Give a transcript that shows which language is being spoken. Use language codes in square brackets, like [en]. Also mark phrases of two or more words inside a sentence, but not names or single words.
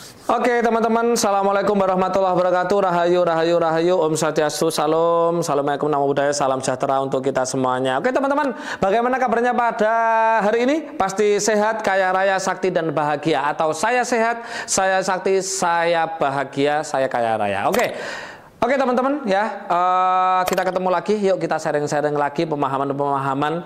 [id] Oke teman-teman, [ar] Assalamualaikum warahmatullahi wabarakatuh. [id] Rahayu, rahayu, rahayu. [sa] Om Swastiastu, [id] salam. Assalamualaikum, [pi] namo buddhaya, [id] salam sejahtera untuk kita semuanya. Oke teman-teman, bagaimana kabarnya pada hari ini? Pasti sehat, kaya raya, sakti, dan bahagia. Atau saya sehat, saya sakti, saya bahagia, saya kaya raya. Oke teman-teman ya, kita ketemu lagi, yuk kita sharing-sharing lagi pemahaman-pemahaman.